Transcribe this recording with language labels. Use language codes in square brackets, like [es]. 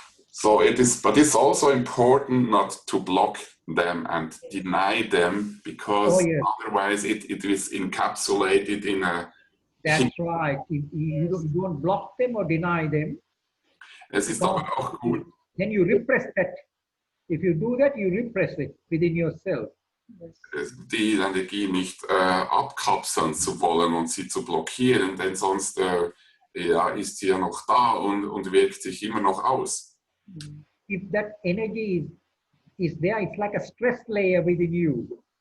[en] So but it's also important not to block them and deny them, because otherwise it is encapsulated in a... That's right. If you don't block them or deny them. [de] Es ist aber auch gut. [en] Then you repress that. If you do that, you repress it within yourself. [de] Die Energie nicht abkapseln zu wollen und sie zu blockieren, denn sonst ist sie ja noch da und wirkt sich immer noch aus. [en] If that energy is there, it's like a stress layer within you.